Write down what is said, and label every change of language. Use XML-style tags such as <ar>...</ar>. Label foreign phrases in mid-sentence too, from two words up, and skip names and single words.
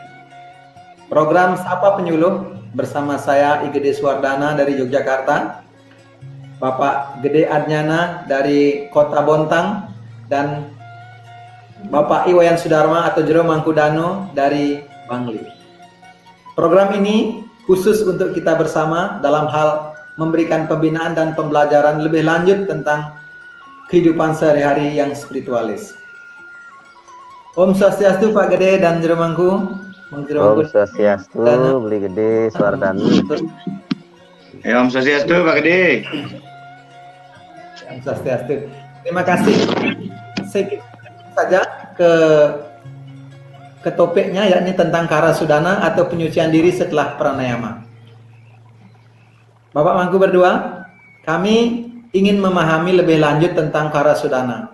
<id>Program Sapa Penyuluh bersama saya IGD Suwardana dari Yogyakarta, Bapak Gede Adnyana dari Kota Bontang, dan Bapak Iwayan Sudarma atau Jero Mangkudano dari Bangli. Program ini khusus untuk kita bersama dalam hal memberikan pembinaan dan pembelajaran lebih lanjut tentang kehidupan sehari-hari yang spiritualis.</id> <ban>Om Swastiastu</ban> <id>Pak Gede dan Jero Mangku.</id> <ban>Om Swastiastu</ban> <id>Beli Gede Suwardana.</id> <ban>Om Swastiastu</ban> <id>Pak Gede.</id> <ban>Om Swastiastu.</ban> <id>Terima kasih. Sedikit saja ke topiknya, yakni tentang Karasudana atau penyucian diri setelah pranayama. Bapak Mangku berdua, kami ingin memahami lebih lanjut tentang Karasudana.</id>